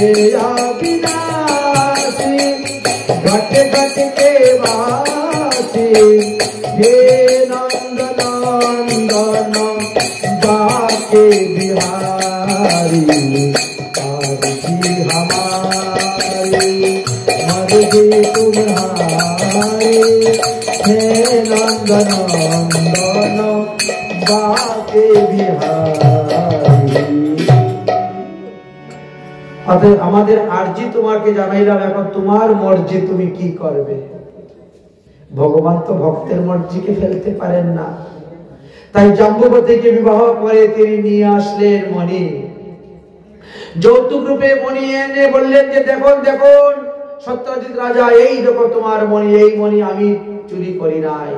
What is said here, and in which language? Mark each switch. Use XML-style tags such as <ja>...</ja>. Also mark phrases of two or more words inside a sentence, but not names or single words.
<hi>अविनाशी घट घट के बाती, हे नंद नंदन बाके बिहारी, आरती हमारी मर्जी तुम्हारी, हे नंद नंदन बाके बिहारी।</hi> <bn>অতএব আমাদের আরজি তোমাকে জানাইলাম, এখন তোমার মর্জি তুমি কি করবে। ভগবান তো ভক্তের মর্জিকে ফেলতে পারেন না, তাই জাম্বুবতীকে বিবাহ করে তিনি নিয়ে আসলেন মণি। যৌতুক রূপে মণি এনে বললেন যে দেখুন দেখুন সত্যজিৎ রাজা, এই দেখো তোমার মণি, এই মণি আমি চুরি করি নাই।</bn>